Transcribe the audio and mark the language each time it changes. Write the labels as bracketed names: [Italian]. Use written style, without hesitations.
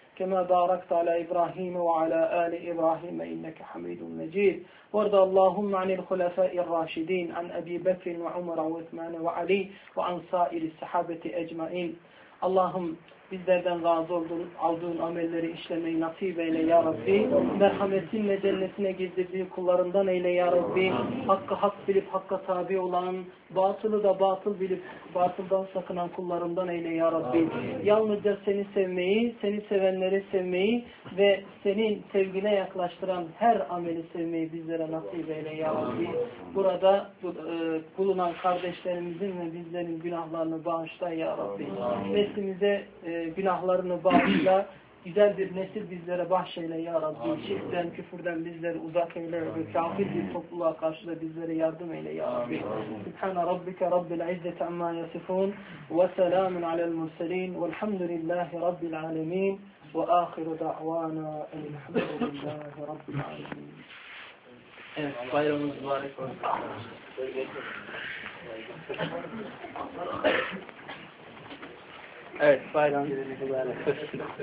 [Arabic] كما باركت على إبراهيم وعلى آل إبراهيم إنك حميد مجيد وارض اللهم عن الخلفاء الراشدين عن أبي بكر وعمر وعثمان وعلي وعن سائر الصحابة أجمعين اللهم [Turkish] bizlerden razı olduğun, aldığın amelleri işlemeyi nasip eyle ya Rabbi. Merhametin ve cennetine girdirdiğin kullarından eyle ya Rabbi. Hakkı hak bilip hakka tabi olan, batılı da batıl bilip batıldan sakınan kullarından eyle ya Rabbi. Yalnızca seni sevmeyi, seni sevenleri sevmeyi ve senin sevgine yaklaştıran her ameli sevmeyi bizlere nasip eyle ya Rabbi. Burada bulunan kardeşlerimizin ve bizlerin günahlarını bağışla ya Rabbi. Neslimize günahlarını bağışla, güzel bir nesil bizlere bahşeyle ya Rabbi. Şirkten, küfürden bizleri uzak eyle ve kafir bir topluluğa karşı da bizlere yardım eyle ya Rabbi. [Arabic] Sübhane Rabbike Rabbil İzzeti Amma Yasifun ve Selamun Alel Murselin Velhamdülillahi Rabbil Alemin. وآخر دعوانا أن الحمد لله رب العالمين. [Turkish] Bayramımız mübarek olsun. Evet, bayramımız mübarek olsun.